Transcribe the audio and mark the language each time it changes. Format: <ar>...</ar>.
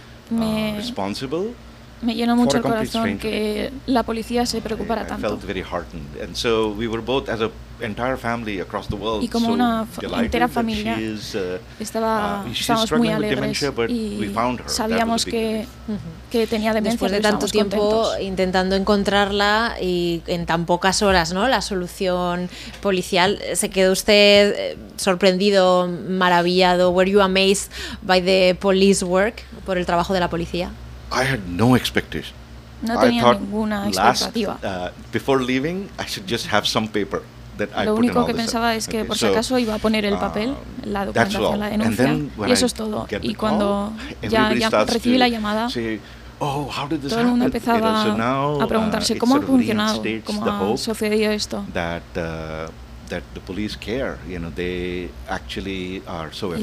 <es>Me llenó mucho el corazón que la policía se preocupara tanto.</es> <en>Felt very heartened, and so we were both as a entire family across the world.</en> <es>Y como una entera familia estábamos muy alegres y sabíamos que tenía demencia. Después de tanto tiempo intentando encontrarla y en tan pocas horas, ¿no? La solución policial, se quedó usted sorprendido, maravillado.</es> <en>Were you amazed by the police work,</en> <es>por el trabajo de la policía?</es> <en>I had no expectation.</en> <es>No tenía ninguna expectativa.</es> <en>Before leaving, I should just have some paper that I put in all.</en> <es>Lo único que pensaba es que por si acaso iba a poner el papel, la documentación, la denuncia, y eso es todo. Y cuando ya recibí la llamada, todo el mundo empezaba a preguntarse cómo ha funcionado, cómo ha sucedido esto.</es> <en>That the police care, you know, they actually are so efficient.</en>